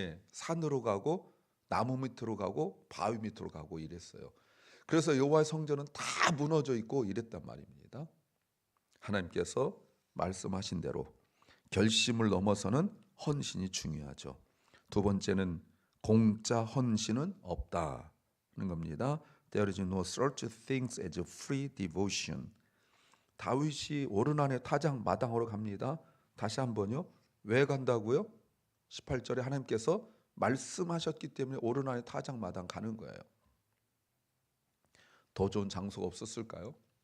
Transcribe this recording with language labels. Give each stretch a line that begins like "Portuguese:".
Korean: 산으로 가고 나무 밑으로 가고 바위 밑으로 가고 이랬어요. 그래서 여호와의 성전은 다 무너져 있고 이랬단 말입니다. 하나님께서 말씀하신 대로 결심을 넘어서는 헌신이 중요하죠. 두 번째는 공짜 헌신은 없다는 겁니다.
English: There is no such things as free devotion.
Korean: 다윗이 오르난의 타작 마당으로 갑니다. 다시 한번요. 왜 간다고요? 18절에 하나님께서 말씀하셨기 때문에 오르난의 타작 마당 가는 거예요. 더 좋은 장소가 없었을까요?